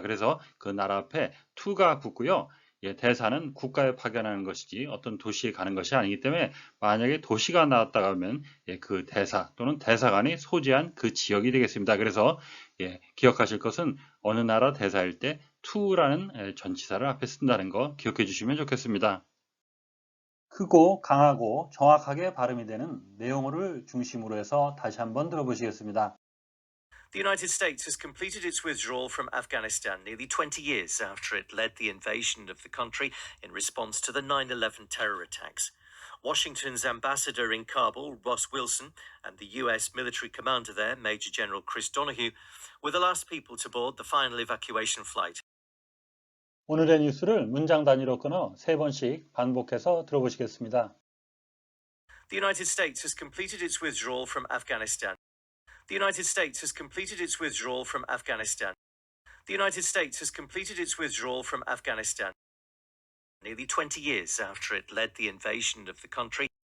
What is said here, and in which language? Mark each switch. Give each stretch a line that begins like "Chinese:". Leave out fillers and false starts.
Korean: 그래서 그 나라 앞에 to가 붙고요. 대사는 국가에 파견하는 것이지 어떤 도시에 가는 것이 아니기 때문에 만약에 도시가 나왔다가 하면 그 대사 또는 대사관이 소재한 그 지역이 되겠습니다. 그래서 기억하실 것은 어느 나라 대사일 때 to라는 전치사를 앞에 쓴다는 거 기억해 주시면 좋겠습니다. 크고 강하고 정확하게 발음이 되는 내용어를 중심으로 해서 다시 한번 들어보시겠습니다.
English: The United States has completed its withdrawal from Afghanistan nearly 20 years after it led the invasion of the country in response to the 9/11 terror attacks. Washington's ambassador in Kabul, Ross Wilson, and the U.S. military commander there, Major General Chris Donoghue, were the last people to board the final evacuation flight.
Korean: 오늘의 뉴스를 문장 단위로 끊어 세 번씩 반복해서 들어보시겠습니다.
English: The United States has completed its withdrawal from Afghanistan. The United States has completed its withdrawal from Afghanistan. The United States has completed its withdrawal from Afghanistan nearly 20 years after it led the invasion of the country.